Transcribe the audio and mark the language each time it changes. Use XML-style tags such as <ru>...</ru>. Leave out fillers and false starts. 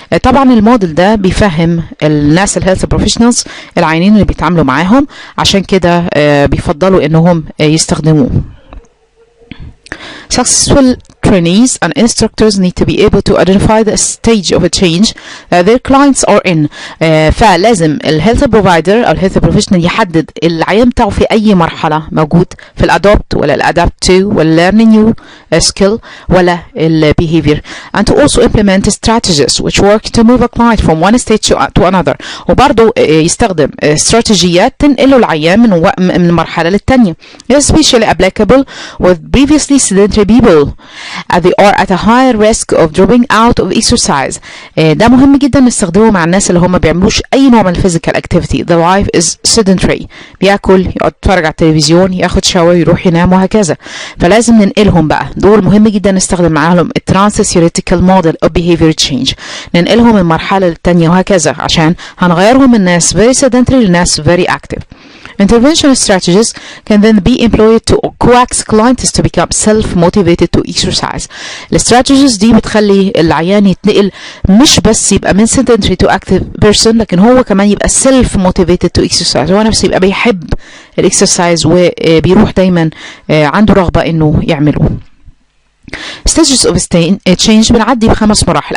<ar>طبعا الموديل ده بيفهم الناس الهيلث بروفيشنالز العيانين اللي بيتعاملوا معاهم، عشان كده بيفضلوا انهم يستخدموه.</ar> <en>Successful trainees and instructors need to be able to identify the stage of a change that their clients are in.</en> <ar>فلازم الهيلث بروفايدر او الهيلث بروفيشنال يحدد العيان بتاعه في اي مرحله موجود، في الادوبت ولا الادابت تو ولا</ar> <en>learning new skill</en> <ar>ولا البيهيفير،</ar> <en>and to also implement strategies which work to move a client from one stage to another.</en> <ar>وبرضه يستخدم استراتيجيات تنقله العيان من مرحله للتانيه.</ar> <en>especially applicable with previously sedentary people as they are at a higher risk of dropping out of exercise.</en> <ar>ده مهم جدا نستخدمه مع الناس اللي هم بيعملوش اي نوع من physical activity.</ar> <en>The life is sedentary،</en> <ar>بياكل، يقعد يتفرج على التلفزيون، ياخد شاور، يروح ينام، وهكذا. فلازم ننقلهم بقى، دول مهم جدا نستخدم معاهم الترانس-</ar> <en>theoretical model of behavior change،</en> <ar>ننقلهم من مرحله للتانيه وهكذا، عشان هنغيرهم من ناس</ar> <en>very sedentary</en> <ar>لناس</ar> <en>very active. Intervention strategies can then be employed to coax clients to become self-motivated to exercise.</en> <ar>الاستراتيجيز دي بتخلي العيان يتنقل مش بس يبقى من</ar> <en>sedentary to active person،</en> <ar>لكن هو كمان يبقى</ar> <en>self-motivated to exercise،</en> <ar>هو نفسه يبقى بيحب الاكسرسايز وبيروح دايما عنده رغبة انه يعمله.</ar> <en>stages of change</en> <ar>بنعدي ب5 مراحل.</ar>